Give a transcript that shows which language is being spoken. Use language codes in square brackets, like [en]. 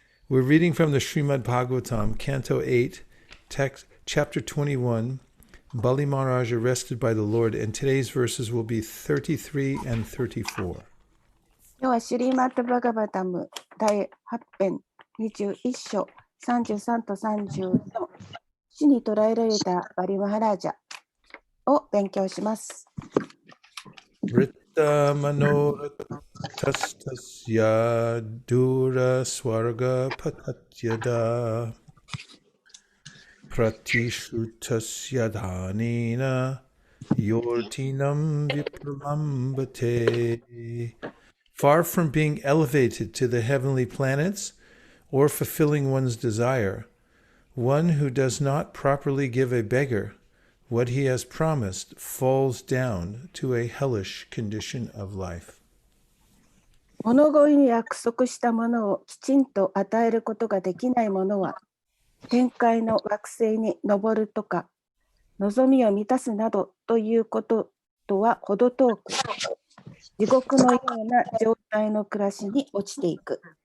[en] We're reading from the Srimad Bhagavatam, Canto 8, text, Chapter 21, Bali Maharaj arrested by the Lord, and today's verses will be 33 and 34. [ja] 今日はシュリーマット・バガバタム第8編21章33と34、死に捕らえられたバリマハラージャを勉強します。 [sa] Vritta manoratastasya dura swarga patatyada pratishutasya dhanena yortinam vipralambate. [en] Far from being elevated to the heavenly planets or fulfilling one's desire, one who does not properly give a beggar what he has promised falls down to a hellish condition of life. [ja] 物乞いに約束したものをきちんと与えることができない者は、天界の惑星に登るとか、望みを満たすなどということとは程遠く、地獄のような状態の暮らしに落ちていく。